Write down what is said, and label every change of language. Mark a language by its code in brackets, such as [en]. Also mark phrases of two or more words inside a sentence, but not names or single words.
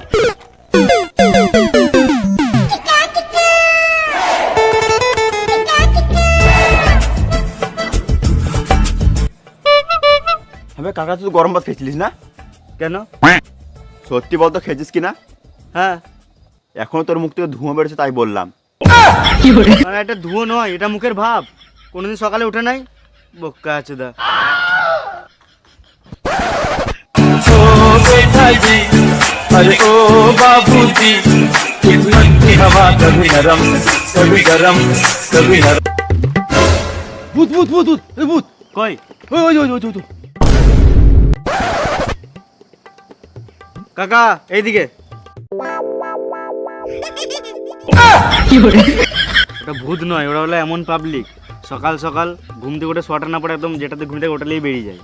[bn] হ্যাঁ কাকা, তুই গরম ভাত খেয়েছিলিস না? কেন? সত্যি বলতো খেয়েছিস কিনা? হ্যাঁ, এখনো তোর মুখ থেকে ধোঁয়া বেরোচ্ছে তাই বললাম। কি করে মানে এটা ধোঁয়া নয়, এটা মুখের ভাব। কোনোদিন সকালে উঠে নাই বোকা চোদা। [hi] अरे ओ बाबूजी किस्मत की हवा कभी नरम कभी गरम कभी नरम। [bn] ভূত ভূত ভূত ভূত, এই ভূত। কই ওই ওই ওই ওই ওই। কাকা এইদিকে। কি করে ওটা ভূত নয়, ওরা হলো এমন পাবলিক সকাল সকাল ঘুম থেকে উঠে সোয়াটার না পড়ে একদম যেটাতে ঘুম থেকে ওটালেই বেরিয়ে যায়।